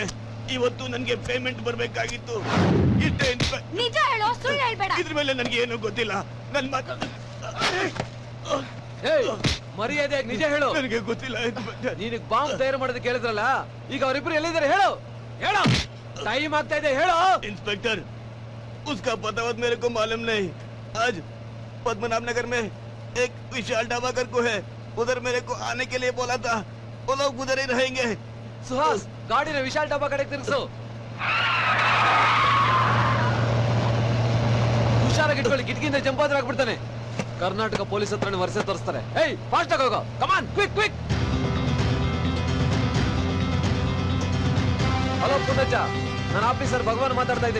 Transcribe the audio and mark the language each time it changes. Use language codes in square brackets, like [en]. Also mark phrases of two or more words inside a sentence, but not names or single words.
[kn] ಇವತ್ತು ನನಗೆ ಪೇಮೆಂಟ್ ಬರ್ಬೇಕಾಗಿತ್ತು. ಇಷ್ಟೇ ನಿಜ ಹೇಳೋ, ಸುಳ್ಳು ಹೇಳ್ಬೇಡ. ಇದ್ರ ಮೇಲೆ ನನಗೆ ಏನು ಗೊತ್ತಿಲ್ಲ. ನನ್ನ ಮಾತು ಮರ್ಯಾದೆಯಾಗಿ ನಿಜ ಹೇಳು. ನನಗೆ ಗೊತ್ತಿಲ್ಲ. ನೀನಿಗೆ ಬಾಂಬ್ ತಯಾರು ಮಾಡೋದಕ್ಕೆ ಹೇಳಿದ್ರಲ್ಲ, ಈಗ ಅವರಿಬ್ರು ಎಲ್ಲಿದ್ದಾರೆ ಹೇಳು. ಹೇಳು, ಟೈಮ್ ಆಗ್ತಾ ಇದೆ, ಹೇಳು. [hi] इंस्पेक्टर, उसका पता वत मेरे को मालूम नहीं। आज पद्मनाभ नगर में एक विशाल ढाबा कर को है, उधर मेरे को आने के लिए बोला था। वो लोग उधर ही रहेंगे। [kn] ಸುಹಾಸ್, ಗಾಡಿನ ವಿಶಾಲ್ ಡಬ್ಬಾ ಕಡೆಗೆ ತಿರುಗಿಸು. ಹುಷಾರಾಗಿ ಇಟ್ಕೊಳ್ಳಿ, ಕಿಟಕಿಯಿಂದ ಜಂಪ್ ಆದ್ರೆ ಆಗ್ಬಿಡ್ತಾನೆ. ಕರ್ನಾಟಕ ಪೊಲೀಸ್ ಹತ್ರ ವರ್ಷ ತೋರಿಸ್ತಾರೆ. ಏಯ್ ಫಾಸ್ಟ್ ಆಗಿ ಹೋಗೋ, [en] come on, quick quick. [kn] ಹಲೋ ಪುಟ್ಟಜ್ಜ, ನಾನು ಆಫೀಸರ್ ಭಗವಾನ್ ಮಾತಾಡ್ತಾ ಇದ್ದೀನಿ.